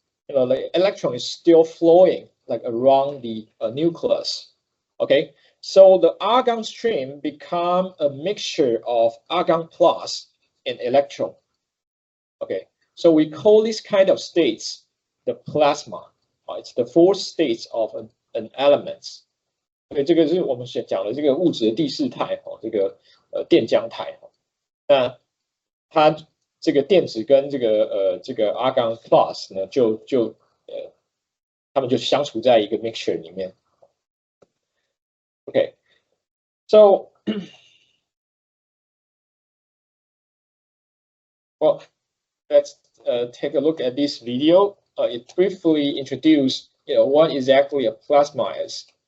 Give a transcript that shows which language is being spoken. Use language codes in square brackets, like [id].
[en] The electron is still flowing like around the nucleus. Okay, so the argon stream become a mixture of argon plus and electron. Okay, so we call this kind of states the plasma. It's the four states of an element. [zh] 所以这个是我们讲的这个物质的第四态这个电浆态那它这个电子跟这个argon plus 呢它们就相处在一个 mixture 里面。 [en] Okay, so well, let's take a look at this video. It briefly introduces what exactly a plasma is.